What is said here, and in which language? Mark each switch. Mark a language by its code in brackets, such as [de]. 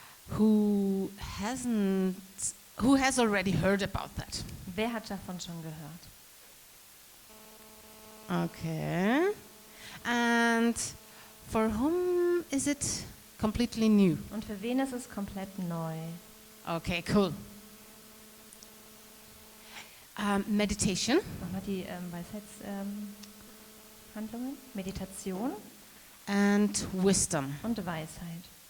[en] Who has already heard about that? [de] Wer hat davon schon gehört? [en] Okay. And for whom is it completely new? [de] Und für wen ist es komplett neu? [en] Okay, cool. Meditation, [de] Nochmal die Weisheitshandlungen, Meditation [en] and wisdom. [de] und Weisheit.